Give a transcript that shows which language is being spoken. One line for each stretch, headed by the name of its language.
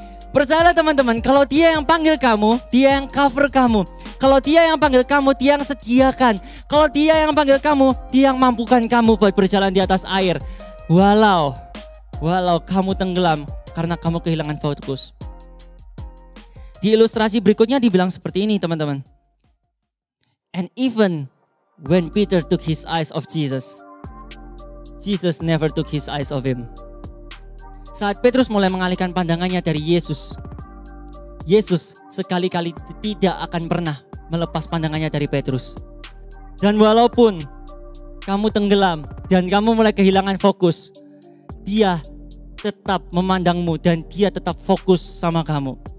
Indonesian: Percayalah teman-teman, kalau dia yang panggil kamu, dia yang cover kamu. Kalau dia yang panggil kamu, dia yang sediakan. Kalau dia yang panggil kamu, dia yang mampukan kamu buat berjalan di atas air. Walau kamu tenggelam karena kamu kehilangan fokus. Di ilustrasi berikutnya dibilang seperti ini teman-teman.
English: And even when Peter took his eyes off Jesus, Jesus never took his eyes off him.
Indonesian: Saat Petrus mulai mengalihkan pandangannya dari Yesus, Yesus sekali-kali tidak akan pernah melepas pandangannya dari Petrus. Dan walaupun kamu tenggelam dan kamu mulai kehilangan fokus, dia tetap memandangmu dan dia tetap fokus sama kamu.